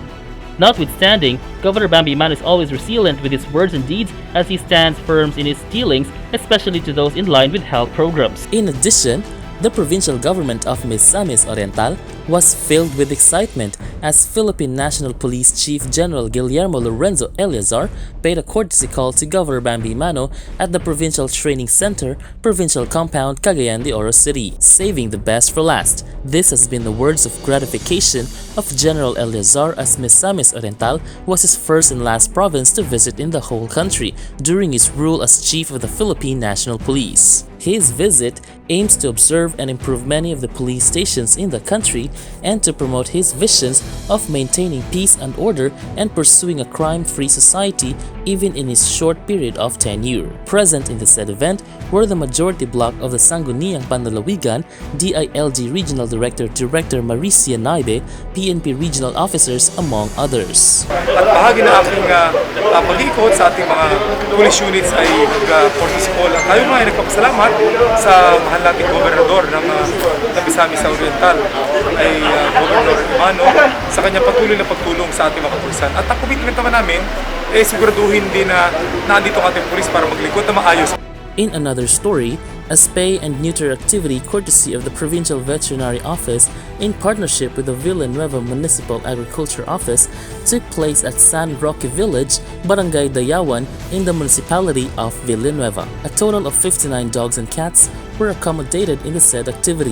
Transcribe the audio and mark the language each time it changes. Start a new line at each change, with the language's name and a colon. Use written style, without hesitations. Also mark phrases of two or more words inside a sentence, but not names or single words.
English: Notwithstanding, Governor Bambi Mano is always resilient with his words and deeds as he stands firm in his dealings, especially to those in line with health programs. In addition, the provincial government of Misamis Oriental was filled with excitement as Philippine National Police Chief General Guillermo Lorenzo Eleazar paid a courtesy call to Governor Bambi Mano at the Provincial Training Center, Provincial Compound, Cagayan de Oro City, saving the best for last. This has been the words of gratification of General Eleazar as Misamis Oriental was his first and last province to visit in the whole country during his rule as Chief of the Philippine National Police. His visit aims to observe and improve many of the police stations in the country and to promote his visions of maintaining peace and order and pursuing a crime-free society even in his short period of tenure. Present in the said event were the majority block of the Sangguniang Panlalawigan, DILG Regional Director Maricia Naibe, PNP Regional Officers, among others.
Filipino: At bahagi na aking pag-ikot sa ating mga police units ay mag-
English: courtesy call.
Filipino: At tayo mga ay nagpapasalamat sa mahal nating gobernador ng Misamis Oriental ay Gobernador Mano sa kanyang patuloy na pagtulong sa ating mga kapulisan. At ang commitment naman namin ay siguraduhin din na nandito ang ating pulis para maglingkod na maayos.
English: In another story, a spay and neuter activity courtesy of the Provincial Veterinary Office in partnership with the Villanueva Municipal Agriculture Office took place at San Roque Village, Barangay Dayawan in the municipality of Villanueva. A total of 59 dogs and cats were accommodated in the said activity.